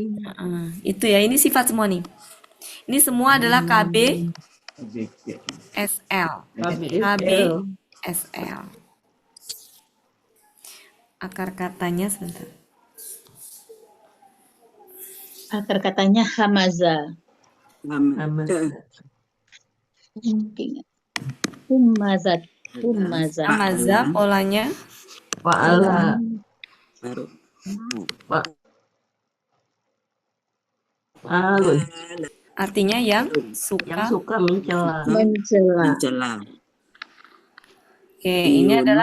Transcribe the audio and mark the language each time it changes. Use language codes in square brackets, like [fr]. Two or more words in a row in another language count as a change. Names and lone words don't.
[id] Itu ya, ini sifat semua nih. Ini semua adalah KBSL. KBSL. Akar katanya sebentar. Akar katanya hamaza. Hamazah. Humazat. Humaza. Hamaza polanya Fa'ala. Baru. Fa'alun. artinya yang Yang suka. suka mencela. Mencela. Mencela. Oke, ini adalah